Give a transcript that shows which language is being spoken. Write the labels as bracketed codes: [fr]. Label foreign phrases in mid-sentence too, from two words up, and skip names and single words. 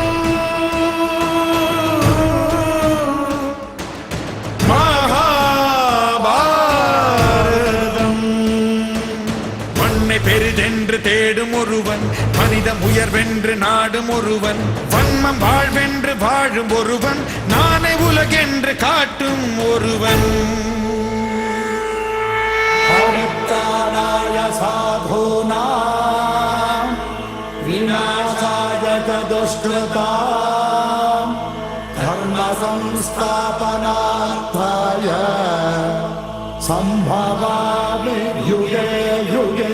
[ta] மகாபாரதம். மண்ணை பெரிதென்று தேடும் ஒருவன், மனிதம் உயர்வென்று நாடும் ஒருவன், வன்மம் வாழ்வென்று வாழும் ஒருவன், நானே உலகென்று காட்டும் ஒருவன். [sa] साधूनां विनाशाय दुष्कृतां धर्म संस्थापनार्थाय सम्भवामि युगे युगे.